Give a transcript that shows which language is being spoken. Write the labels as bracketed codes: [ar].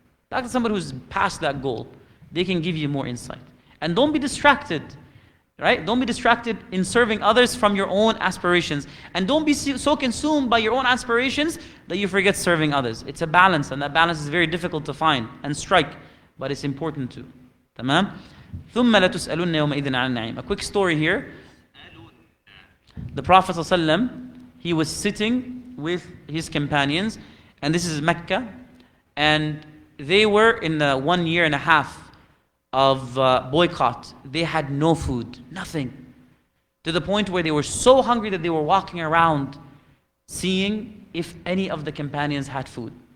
[en] Talk to somebody who's past that goal. They can give you more insight. And don't be distracted. Right? Don't be distracted in serving others from your own aspirations. And don't be so consumed by your own aspirations that you forget serving others. It's a balance, and that balance is very difficult to find and strike. But it's important to. Tamam? [ar] ثُمَّ لَتُسْأَلُنَّ يَوْمَئِذٍ عَنِ النَّعِيمِ. [en] A quick story here. The Prophet ﷺ, he was sitting with his companions, and this is Mecca, and they were in the 1.5 years of boycott. They had no food, nothing. To the point where they were so hungry that they were walking around seeing if any of the companions had food.